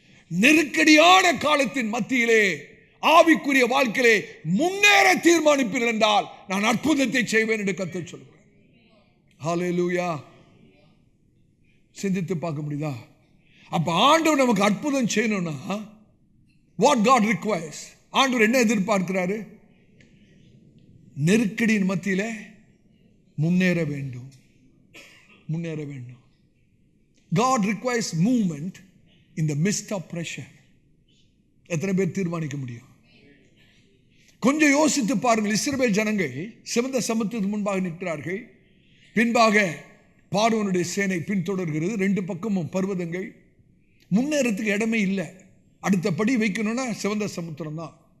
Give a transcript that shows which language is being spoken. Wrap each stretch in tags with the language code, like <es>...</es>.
<ta>நெருக்கடியான காலத்தின் மத்தியிலே ஆவிக்குரிய வாழ்க்கையிலே முன்னேற தீர்மானிப்பீர்கள் என்றால் நான் அற்புதத்தை செய்வேன் என்று கர்த்தர் சொல்கிறார். ஹல்லேலூயா. சிந்தித்து பார்க்க முடியுதா? அப்ப ஆண்டவர் நமக்கு அற்புதம் செய்யணும்னா வாட் காட் ரிக்வயர்ஸ், ஆண்டவர் என்ன எதிர்பார்க்கிறாரு? நெருக்கடியின் மத்தியிலே முன்னேற வேண்டும், முன்னேற வேண்டும்.</ta> <en>God requires movement in the midst of pressure.</en> <ta>எத்தனை பேர் தீர்மானிக்க முடியும்? கொஞ்சம் யோசித்து பாருங்கள். இஸ்ரவேல் ஜனங்கள் சிவந்த சமுத்திரத்துக்கு முன்பாக நிற்கிறார்கள். பின்பாக பார்வோனுடைய சேனை பின்தொடர்கிறது. ரெண்டு பக்கமும் பர்வதங்கள். முன்னேறத்துக்கு இடமே இல்லை. அடுத்த படி வைக்கணும்னா சிவந்த சமுத்திரம் தான்.</ta>